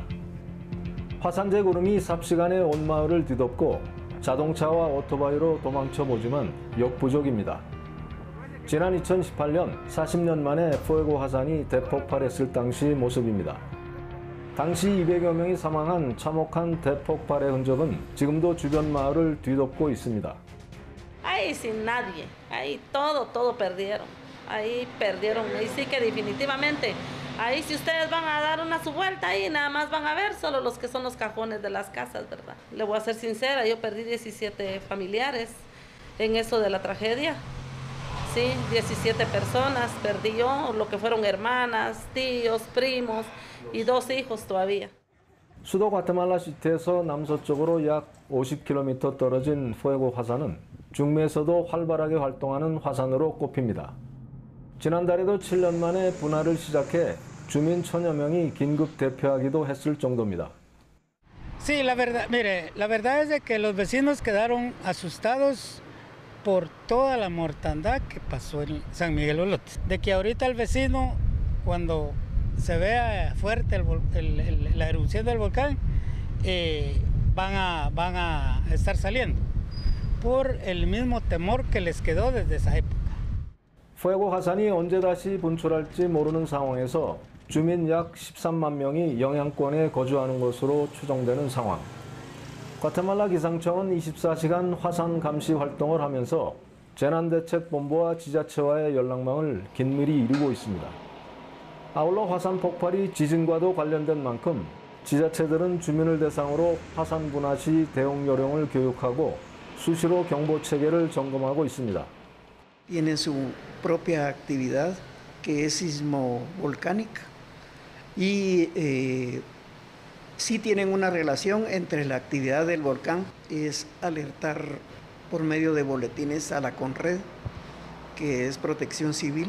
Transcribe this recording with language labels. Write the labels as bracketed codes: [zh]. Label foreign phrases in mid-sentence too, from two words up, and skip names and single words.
[ko] 화산재 구름이 삽시간에 온 마을을 뒤덮고 자동차와 오토바이로 도망쳐보지만 역부족입니다. 지난 2018년 40년 만에 푸에고 화산이 대폭발했을 당시 모습입니다. 당시 200여 명이 사망한 참혹한 대폭발의 흔적은 지금도 주변 마을을 뒤덮고 있습니다. [es] Ahí sin nadie, ahí todo perdieron, ahí perdieron, ahí sí que definitivamente. Ahí si ustedes van a dar su vuelta ahí nada más van a ver solo los que son los cajones de las casas, ¿verdad? Le voy a ser sincera, yo perdí 17 familiares en eso de la tragedia. Sí, 17 personas perdí yo, lo que fueron hermanas, tíos, primos y 2 hijos todavía. [ko] 수도 과테말라 시티에서 남서쪽으로 약 50km 떨어진 푸에고 화산은 중미에서도 활발하게 활동하는 화산으로 꼽힙니다. 지난달에도 7년 만에 분할을 시작해 주민 1000여 명이 긴급 대피하기도 했을 정도입니다. [es] Sí, la verdad, mire, la verdad es de que los vecinos quedaron asustados por toda la mortandad que pasó en San Miguel Olote. De que ahorita el vecino, cuando se vea fuerte la erupción del volcán, van a estar saliendo por el mismo temor que les quedó desde esa época. [ko] fuego 화산이 언제 다시 분출할지 모르는 상황에서 주민 약 13만 명이 영향권에 거주하는 것으로 추정되는 상황. 과테말라 기상청은 24시간 화산 감시 활동을 하면서 재난대책본부와 지자체와의 연락망을 긴밀히 이루고 있습니다. 아울러 화산 폭발이 지진과도 관련된 만큼 지자체들은 주민을 대상으로 화산 분화 시 대응 요령을 교육하고 수시로 경보 체계를 점검하고 있습니다. [es] Tienen su propia actividad que es sismovolcánica y sí tienen una relación entre la actividad del volcán, es alertar por medio de boletines a la CONRED, que es Protección Civil.